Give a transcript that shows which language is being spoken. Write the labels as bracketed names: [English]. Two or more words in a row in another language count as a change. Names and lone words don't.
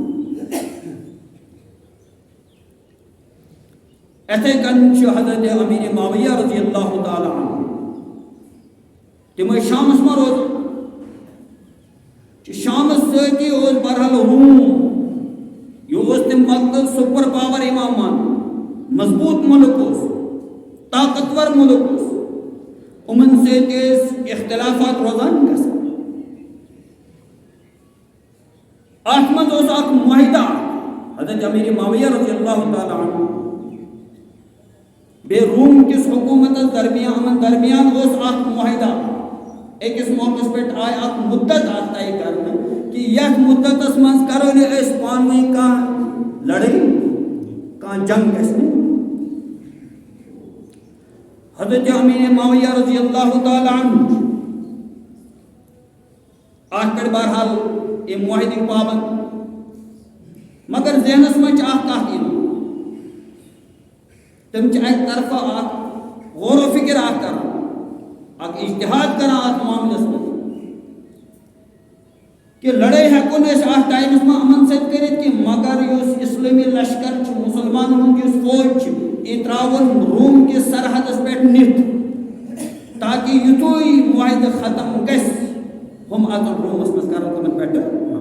[Kashmiri] اِتھَے کٔنۍ چھُ حضرت امیر معاویہ [Arabic] رضی اللہ تعالیٰ عنہ [Kashmiri] تِم ٲسۍ شامس منٛز روزان شامس سۭتی اوس بہرحال روم یہِ اوس تمہِ وقتہٕ [English] super power [Kashmiri] یِوان ماننہٕ مضبوٗط مُلک اوس طاقتور مُلک اوس یِمن سۭتۍ ٲسۍ اختلافات روزان گژھان اتھ منٛز اوس اکھ معاہدہ حضرت امیر معاویہ [Arabic] رضی اللہ تعالیٰ عنہ [Kashmiri] بیٚیہِ روم کِس حکوٗمتس درمیان اوس اکھ معاہدہ أکِس موقعس پٮ۪ٹھ آیہِ اکھ مُدت اکھ طے کرنہٕ کہِ یتھ مُدتس منٛز کرو نہٕ أسۍ پانہٕ ؤنۍ کانٛہہ لڑٲے کانٛہہ جنگ گژھِ نہٕ حضرت امیر معاویہ [Arabic] رضی اللہ تعالیٰ عنہ [Kashmiri] اتھ پٮ۪ٹھ بہرحال امہِ معاہدٕکۍ پابنٛد مگر ذہنس منٛز چھِ اکھ کتھ یِوان تِم چھِ اکہِ طرفہٕ اکھ غور و فکر اکھ کران اکھ اجتہاد کران اتھ معاملس منٛز کہ لڑٲے ہٮ۪کو نہٕ أسۍ اتھ ٹایمس منٛز یِمن سۭتۍ کٔرِتھ کینٛہہ مگر یُس اسلٲمی لشکر چھُ مُسلمانن ہُنٛد یُس فوج چھُ یہِ ترٛاوُن روم کِس سرحدس پٮ۪ٹھ نِتھ تاکہِ یِتھُے معاہدٕ ختم گژھِ ہُم اژن رومس منٛز کرن تِمن پٮ۪ٹھ